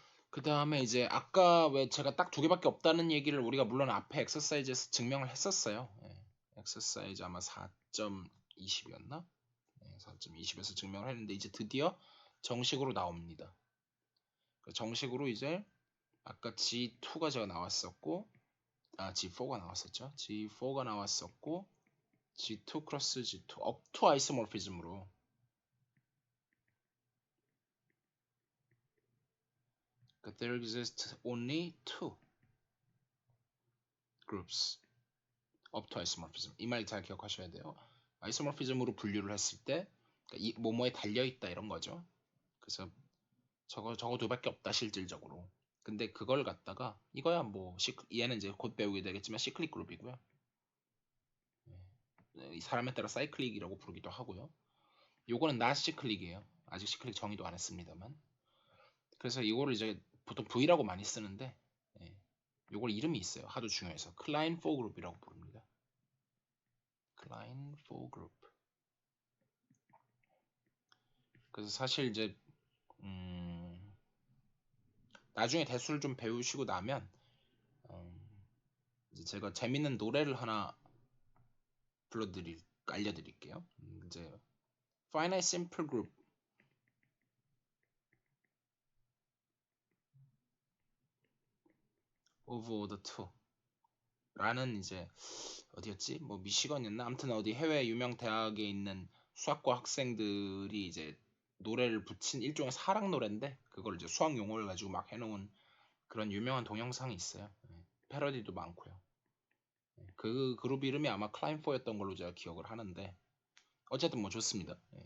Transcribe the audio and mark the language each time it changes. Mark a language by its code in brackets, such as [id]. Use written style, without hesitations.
[ko] 그 다음에 이제 아까 왜 제가 딱 두 개밖에 없다는 얘기를 우리가 물론 앞에 엑서사이즈에서 증명을 했었어요. 엑서사이즈 아마 4.20이었나? 4.20에서 증명을 했는데 이제 드디어 정식으로 나옵니다. 정식으로 이제 아까 G2가 제가 나왔었고 G4가 나왔었죠. G4가 나왔었고 G2 크로스 G2 업투 아이소모피즘으로 [en] there exist only two groups up to isomorphism. [ko] 이 말 잘 기억하셔야 돼요. 아이소모피즘으로 분류를 했을 때 그러니까 이 뭐뭐에 달려 있다 이런 거죠. 그래서 저거 두 밖에 없다 실질적으로. 근데 그걸 갖다가 이거야 뭐 얘는 이제 곧 배우게 되겠지만 시클릭 그룹이고요. 이 사람에 따라 사이클릭이라고 부르기도 하고요. 요거는 not 시클릭이에요. 아직 시클릭 정의도 안 했습니다만. 그래서 이거를 이제 보통 V라고 많이 쓰는데 요걸 이름이 있어요. 하도 중요해서 클라인 4 그룹이라고 부릅니다. 클라인 4 그룹. 그래서 사실 이제 나중에 대수를 좀 배우시고 나면 이제 제가 재밌는 노래를 하나 알려드릴게요. 이제 Finite Simple Group of the two 라는 이제 어디였지? 뭐 미시건이었나? 아무튼 어디 해외 유명 대학에 있는 수학과 학생들이 이제 노래를 붙인 일종의 사랑 노래인데 그걸 이제 수학 용어를 가지고 막 해놓은 그런 유명한 동영상이 있어요. 패러디도 많고요. 그 그룹 이름이 아마 클라인4였던 걸로 제가 기억을 하는데 어쨌든 뭐 좋습니다.